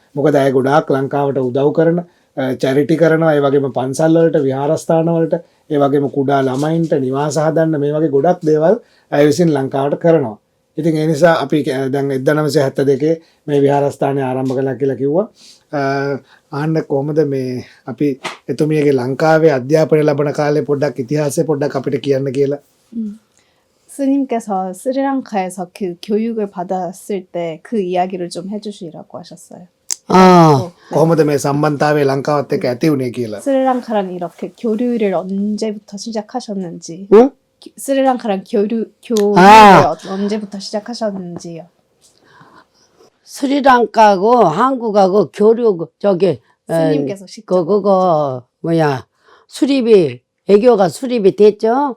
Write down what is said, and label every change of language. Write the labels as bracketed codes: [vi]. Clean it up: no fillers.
[si] මොකද අය ගොඩාක් ලංකාවට උදව් කරන චැරිටි කරනවා. ඒ වගේම පන්සල් වලට විහාරස්ථාන වලට ඒ වගේම කුඩා ළමයින්ට නිවාස හදන්න මේ වගේ ගොඩක් දේවල් අය විසින් ලංකාවට කරනවා. ඉතින් ඒ නිසා අපි දැන් 1972 මේ විහාරස්ථානය ආරම්භ කළා කියලා කිව්වා. ආන්න කොහොමද මේ අපි එතුමියගේ ලංකාවේ අධ්‍යාපනය ලබන කාලේ පොඩ්ඩක් ඉතිහාසය පොඩ්ඩක් අපිට කියන්න කියලා. [ko] 스님께서 스리랑카에서 그 교육을 받았을 때 그 이야기를 좀 해주시라고 하셨어요. [si] කොහොමද මේ සම්බන්ධතාවය ලංකාවත් එක්ක ඇති වුණේ කියලා. [ko] 스리랑카랑 이렇게 교류를 언제부터 시작하셨는지. 응? 스리랑카랑 교류를 언제부터 시작하셨는지요. 스리랑카하고 한국하고 교류 저기 스님께서 직접. 그거 뭐야 수립이 애교가 수립이 됐죠.